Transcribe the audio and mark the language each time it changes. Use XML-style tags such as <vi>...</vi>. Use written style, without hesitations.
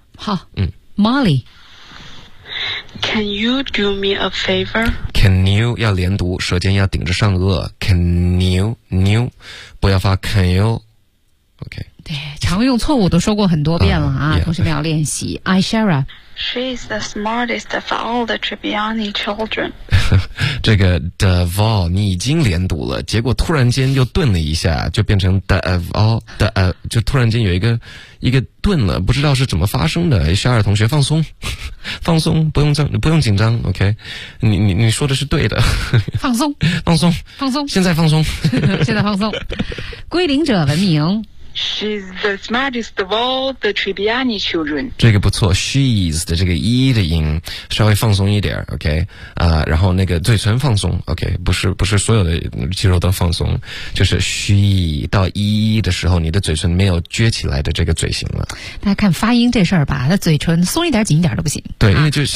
<zh>好，Molly，</zh> <en>Can you do me a favor? Can you</en> <zh>要连读，舌尖要顶着上颚 ，Can you， 不要发 Can you， OK。对，常用错误都说过很多遍了啊！同学们要练习。I Shara,</zh> <en>she is the smartest of all the Tribbiani children.</en> <zh>这个 the all 你已经连读了，结果突然间又顿了一下，就变成</zh> <en>the of all the</en> <zh>就突然间有一个顿了，不知道是怎么发生的。 Shara 同学放松，放松，不用紧张 ，OK？你说的是对的，放松，放松，放松，现在放松，现在放松，归零者文明。</zh> <en>She's the smartest of all the Tribbiani children.</en> <zh>这个不错 ,she's 的这个 e 的音稍微放松一点 ,OK? 然后那个嘴唇放松 ,OK? 不是所有的肌肉都放松，就是 she 到 e 的时候你的嘴唇没有撅起来的这个嘴型了。大家看发音这事儿吧，那嘴唇松一点紧一点都不行。对，因为就是</zh>